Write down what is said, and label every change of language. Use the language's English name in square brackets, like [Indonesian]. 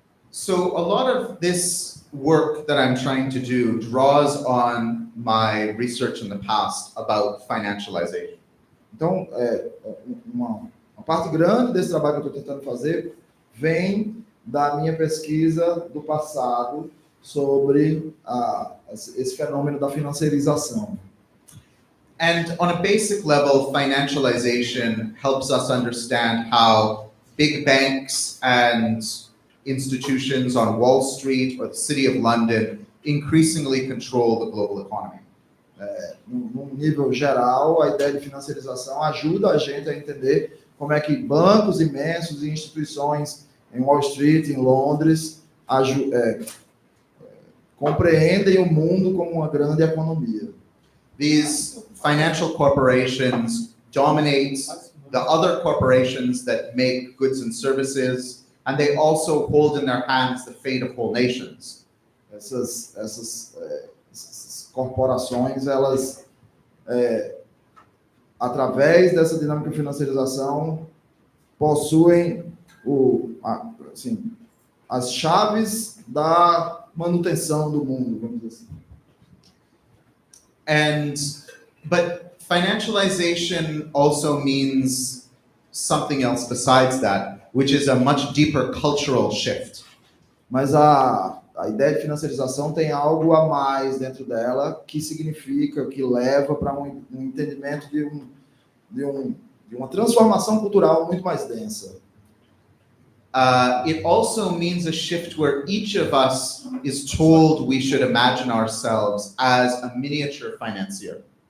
[English] So a lot of this work that I'm trying to do draws on my research in the past about financialization. [Portuguese] Então, uma parte grande desse trabalho que eu estou tentando fazer vem da minha pesquisa do passado sobre esse fenômeno da financiarização. [English] And on a basic level, financialization helps us understand how big banks and institutions on Wall Street or the City of London increasingly control the global economy. [Portuguese] Num nível geral, a ideia de financiarização ajuda a gente a entender como é que bancos imensos e instituições em Wall Street, em Londres, compreendem o mundo como uma grande economia. [English] These financial corporations dominate the other corporations that make goods and services, and they also hold in their hands the fate of whole nations. [Portuguese] Essas corporações, elas, através dessa dinâmica de financiarização, possuem as chaves da manutenção do mundo, vamos dizer assim. [English] But financialization also means something else besides that, which is a much deeper cultural shift. [Portuguese] Mas a ideia de financiarização tem algo a mais dentro dela, que significa, que leva para um entendimento de uma transformação cultural muito mais densa. [English] It also means a shift where each of us is told we should imagine ourselves as a miniature financier.